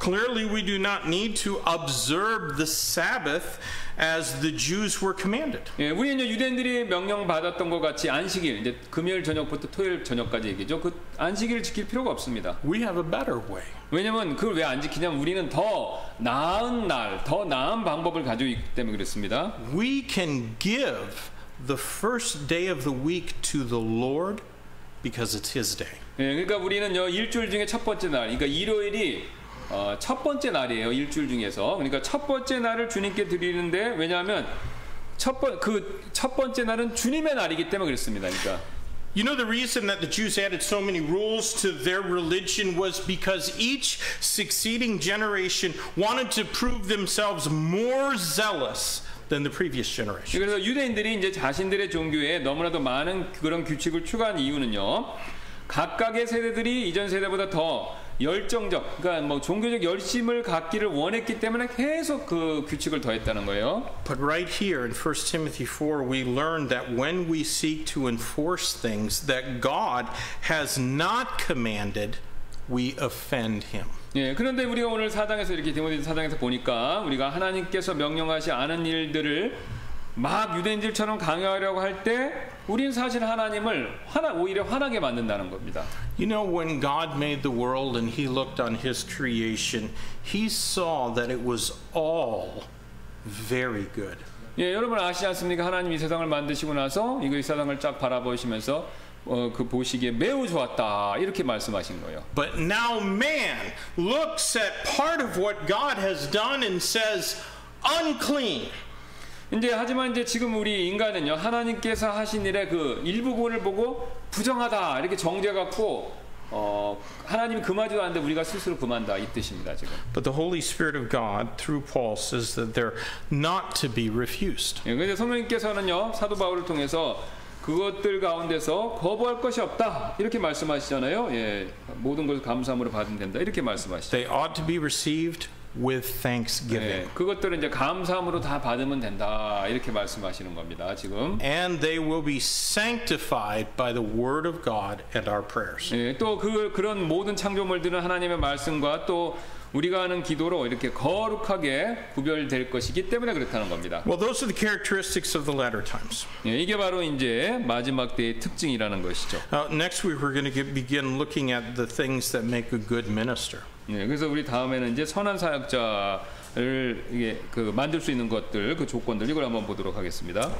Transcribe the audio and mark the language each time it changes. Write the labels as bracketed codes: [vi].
[en] Clearly we do not need to observe the Sabbath as the Jews were commanded. [ko] 예, 우리 이제 유대인들이 명령 받았던 것 같이 안식일 이제 금요일 저녁부터 토요일 저녁까지 얘기죠. 그 안식일을 지킬 필요가 없습니다. [en] We have a better way. [ko] 왜냐면 그걸 왜 안 지키냐면 우리는 더 나은 날, 더 나은 방법을 가지고 있기 때문에 그렇습니다. [en] We can give the first day of the week to the Lord because it's His day. [ko] 예, 그러니까 우리는요 일주일 중에 첫 번째 날, 그러니까 일요일이 첫 번째 날이에요. 일주일 중에서. 그러니까 첫 번째 날을 주님께 드리는데 왜냐하면 첫 번째 날은 주님의 날이기 때문에 그렇습니다. 그러니까. [en] You know the reason that the Jews added so many rules to their religion was because each succeeding generation wanted to prove themselves more zealous than the previous generation. [ko] 그래서 유대인들이 이제 자신들의 종교에 너무나도 많은 그런 규칙을 추가한 이유는요. 각각의 세대들이 이전 세대보다 더 열정적, 그러니까 뭐 종교적 열심을 갖기를 원했기 때문에 계속 그 규칙을 더했다는 거예요. [en] But right here in 1 Timothy 4 we learn that when we seek to enforce things that God has not commanded, we offend him. [ko] 예, 그런데 우리가 오늘 4장에서 이렇게 디모데 4장에서 보니까 우리가 하나님께서 명령하지 않은 일들을 막 유대인들처럼 강요하려고 할 때 우린 사실 하나님을 오히려 화나게 만든다는 겁니다. [en] You know, when God made the world and He looked on His creation, He saw that it was all very good. [ko] 예, 여러분 아시지 않습니까? 하나님 이 세상을 만드시고 나서 이 세상을 쫙 바라보시면서 그 보시기에 매우 좋았다 이렇게 말씀하신 거예요. [en] But now man looks at part of what God has done and says, unclean. [ko] 하지만 이제 지금 우리 인간은요 하나님께서 하신 일의 그 일부분을 보고 부정하다 이렇게 정죄갖고 하나님이 금하지도 않는데 우리가 스스로 금한다 이 뜻입니다 지금. [en] But the Holy Spirit of God through Paul says that they're not to be refused. [ko] 예, 그런데 성령님께서는요 사도 바울을 통해서 그것들 가운데서 거부할 것이 없다 이렇게 말씀하시잖아요. 예, 모든 것을 감사함으로 받으면 된다 이렇게 말씀하시죠. [en] They ought to be received with thanksgiving. [ko] 예, 그것들은 이제 감사함으로 다 받으면 된다 이렇게 말씀하시는 겁니다 지금. [en] And they will be sanctified by the word of God and our prayers. [ko] 예, 또 그런 모든 창조물들은 하나님의 말씀과 또 우리가 하는 기도로 이렇게 거룩하게 구별될 것이기 때문에 그렇다는 겁니다. [en] Well, those are the characteristics of the latter times. [ko] 예, 이게 바로 이제 마지막 때의 특징이라는 것이죠. [en] Next week we're going to begin looking at the things that make a good minister. [ko] 예, 그래서 우리 다음에는 이제 선한 사역자를 이게 만들 수 있는 것들, 그 조건들 이걸 한번 보도록 하겠습니다.